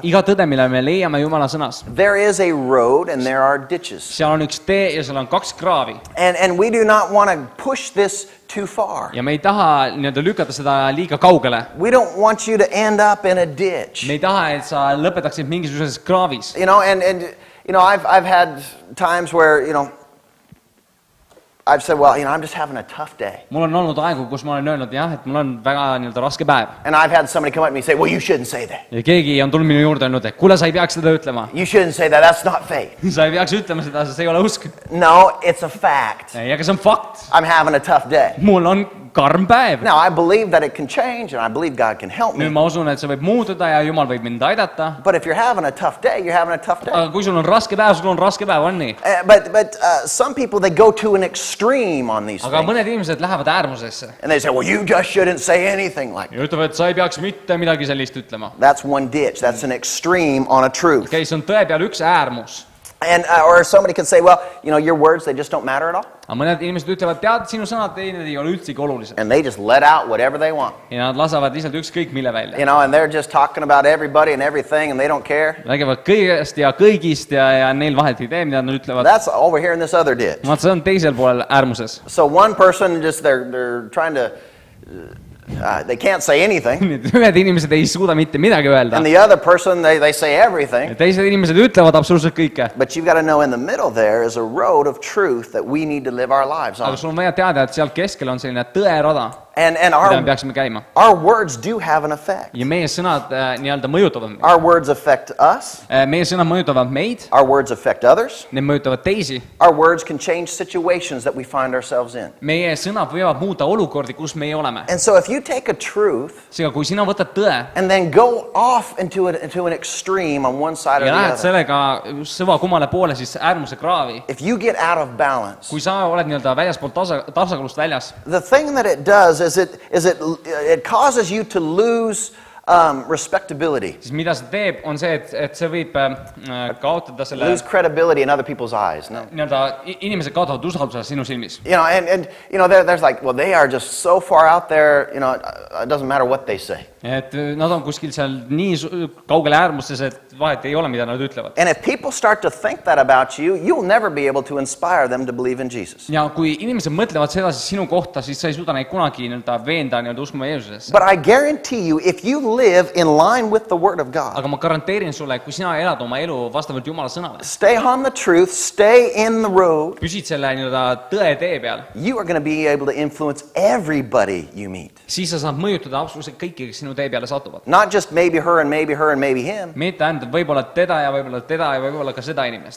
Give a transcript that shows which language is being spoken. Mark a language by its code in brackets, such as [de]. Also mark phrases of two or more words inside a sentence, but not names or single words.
[et] iga tõde, mille me leiame Jumala sõnas, [en] there is a road and there are ditches. [et] seal on üks tee ja seal on 2 kraavi. [en] And we do not want to push this too far. [et] Ja me ei taha nii-öelda lükata seda liiga kaugele. [en] We don't want you to end up in a ditch. [et] Me ei taha, et sa lõpetaksid mingisuguses kraavis. [en] You know, and you know, I've had times where, you know, I've said, well, you know, I'm just having a tough day. [et] Mul on olnud aegu, kus ma olen öelnud, jah, et mul on väga nii-öelda raske päev. [en] And I've had somebody come up to me and say, well, you shouldn't say that. [et] Ja keegi on tulnud minu juurde öelnud, et kuule, sa ei peaks seda ütlema. [en] You shouldn't say that. That's not faith. [et] Sa ei peaks ütlema seda, see ei ole usk. [en] No, it's a fact. [et] Ja see on fakt. [en] I'm having a tough day. [et] Mul on karm päev. [en] Now, I believe that it can change and I believe God can help [et] Nüüd [en] me. [et] ma usun, et see võib muutuda ja Jumal võib mind aidata. [en] But if you're having a tough day, you're having a tough day. [et] Aga kui sul on raske päev, sul on raske päev, on nii. [en] But some people, they go to an extreme on these [et] Aga [en] things. [et] mõned inimesed lähevad äärmusesse. [en] And they say, well, you just shouldn't say anything like that. [et] Ja ütlevad, et sa ei peaks mitte midagi sellist ütlema. [en] That's one ditch. That's an extreme on a truth. [et] Okay, see on tõe peal üks äärmus. [en] And or somebody could say, well, you know, your words, they just don't matter at all. [et] Aga mõned inimesed ütlevad, tead, sinu sõnad ei ole üldsegi olulised. [en] And they just let out whatever they want. [et] Ja nad lasavad lihtsalt ükskõik mille välja. [en] You know, and they're just talking about everybody and everything and they don't care. [et] Räägivad kõigest ja kõigist ja neil vahet ei tee, mida nad ütlevad. [en] That's over here in this other ditch. [et] Vaat see on teisel poolel äärmuses. [en] So one person just, they're trying to, they can't say anything. [et] Ühed inimesed ei suuda mitte midagi öelda. [en] And the other person, they say everything. [et] Teised inimesed ütlevad absoluutselt kõike. [en] But you've got to know in the middle there is a road of truth that we need to live our lives on. [et] Aga sul on vaja teada, et seal keskel on selline tõerada, [en] And [et] mida me peaksime käima. [en] our words do have an effect. [et] Ja meie sõnad nii-öelda mõjutavad meid. [en] Our words affect us. [et] Meie sõnad mõjutavad meid, [en] Our words affect others. [et] need mõjutavad teisi. [en] Our words can change situations that we find ourselves in. [et] Meie sõnad võivad muuta olukordi, kus me oleme. [en] And so if you take a truth [et] Seega, kui sina võtad tõe [en] and then go off into an extreme on one side or [et] ja [en] the [et] lähed [en] other, [et] sellega sõva kummale poole, siis äärmuse kraavi, [en] if you get out of balance, [et] kui sa oled nii-öelda väljaspool tasakaalust väljas, [en] the thing that it does is it causes you to lose respectability, [et] siis mida see teeb, on see, et see võib kaotada selle [en] lose credibility in other people's eyes. [et] No. nii-öelda inimesed kaotavad usalduse sinu silmis. [en] You know, and you know, there's like, well, they are just so far out there, you know, it doesn't matter what they say. [et] Et nad on kuskil seal nii kaugele äärmustes, et vahet ei ole, mida nad ütlevad. [en] And if people start to think that about you, you'll never be able to inspire them to believe in Jesus. [et] Ja kui inimesed mõtlevad seda siis sinu kohta, siis sa ei suuda neid kunagi nii-öelda veenda nii-öelda uskuma Jeesusesse. [en] But I guarantee you, if you live in line with the Word of God, [et] Aga ma garanteerin sulle, kui sina elad oma elu vastavalt Jumala sõnale, [en] stay on the truth, stay in the road, [et] püsid selle nii-öelda tõe tee peal, [en] you are going to be able to influence everybody you meet. [et] siis sa saad mõjutada absoluutselt kõiki, kes sinu tee peale satuvad. [en] Not just maybe her and maybe her and maybe him. [et] Mitte ainult võib-olla teda ja võib-olla ka seda inimest.